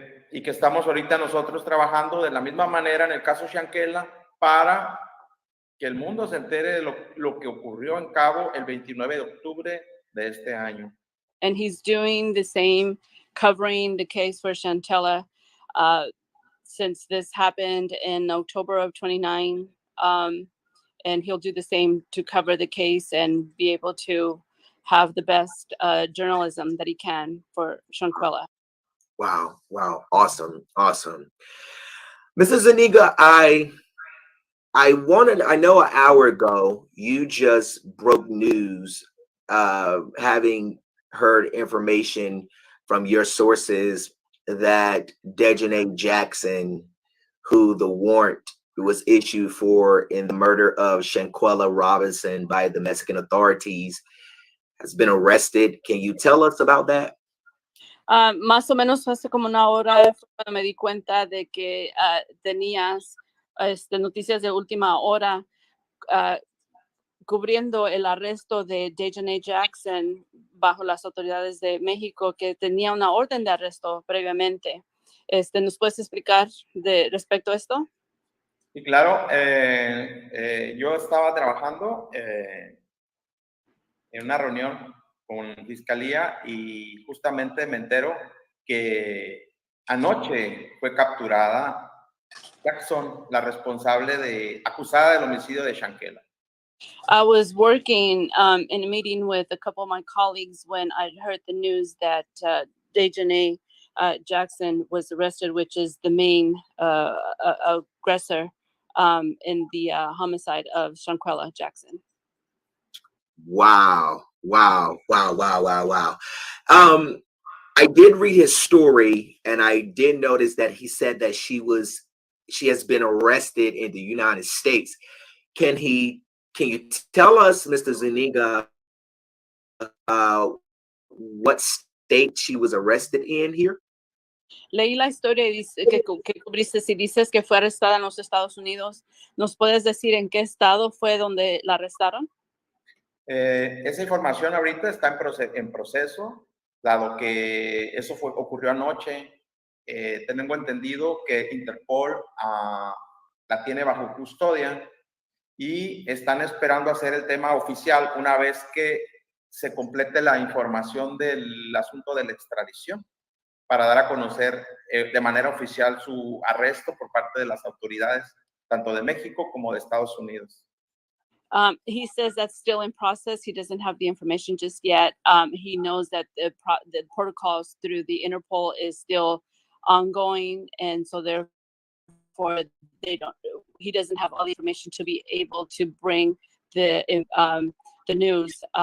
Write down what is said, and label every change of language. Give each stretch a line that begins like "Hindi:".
Spanish: Y que estamos ahorita nosotros trabajando de la misma manera en el caso Shanquella para que el mundo se entere de lo que ocurrió en Cabo el 29 de octubre de este año.
English: And he's doing the same, covering the case for Shanquella since this happened in October of 29. And he'll do the same to cover the case and be able to have the best journalism that he can for Shanquella. Wow, wow, awesome, awesome. Mrs. Zuniga, I know an hour ago you just broke news, having heard information from your sources that Daejhanae Jackson, who the warrant was issued for in the murder of Shanquella Robinson by the Mexican authorities, has been arrested. Can you tell us about that?
Spanish: Más o menos hace como una hora cuando me di cuenta de que tenías noticias de última hora cubriendo el arresto de Daejhanae Jackson bajo las autoridades de México, que tenía una orden de arresto previamente. ¿Nos puedes explicar respecto a esto? Y claro, yo estaba trabajando en una reunión con Fiscalía y justamente me entero que anoche fue capturada Jackson, la responsable acusada del homicidio de Shanquella.
English: I was working in a meeting with a couple of my colleagues when I heard the news that Daejhanae Jackson was arrested, which is the main aggressor in the homicide of Shanquella Jackson. Wow, wow, wow, wow, wow, wow. I did read his story, and I did notice that he said that she has been arrested in the United States. Can you tell us, Mr. Zuniga, what state she was arrested in here?
Spanish: Leí la historia y dice que cubriste, si dices que fue arrestada en los Estados Unidos, ¿nos puedes decir en qué estado fue donde la arrestaron? Esa información ahorita está en proceso, dado que eso ocurrió anoche. Tengo entendido que Interpol la tiene bajo custodia y están esperando hacer el tema oficial una vez que se complete la información del asunto de la extradición, para dar a conocer de manera oficial su arresto por parte de las autoridades, tanto de México como de Estados Unidos.
English: He says that's still in process. He doesn't have the information just yet. He knows that the protocols through the Interpol is still ongoing, and so therefore he doesn't have all the information to be able to bring the news.